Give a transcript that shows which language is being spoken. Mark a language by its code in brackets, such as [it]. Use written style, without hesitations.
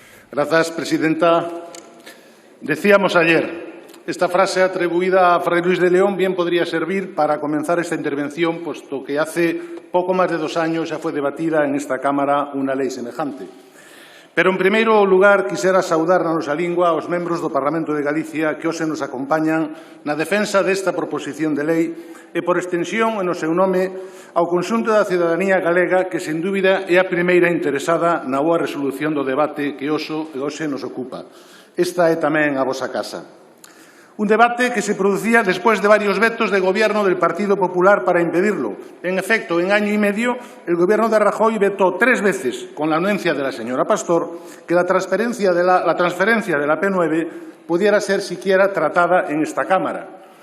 [es] Gracias, presidenta. Decíamos ayer, esta frase atribuida a Fray Luis de León bien podría servir para comenzar esta intervención, puesto que hace poco más de 2 años ya fue debatida en esta Cámara una lei semejante. [gl] Pero, en primeiro lugar, quixera saudar na nosa lingua aos membros do Parlamento de Galicia que hoxe nos acompañan na defensa desta proposición de lei e, por extensión, en o seu nome, ao conxunto da cidadanía galega que, sen dúbida, é a primeira interesada na boa resolución do debate que hoxe nos ocupa. Esta é tamén a vosa casa. [es] Un debate que se producía [gl] despois [es] de varios vetos de Gobierno del Partido Popular para impedirlo. En efecto, en año y medio, el Gobierno de Rajoy vetó 3 veces, con la anuencia de la señora Pastor, que la transferencia de la P9 pudiera ser siquiera tratada en esta Cámara.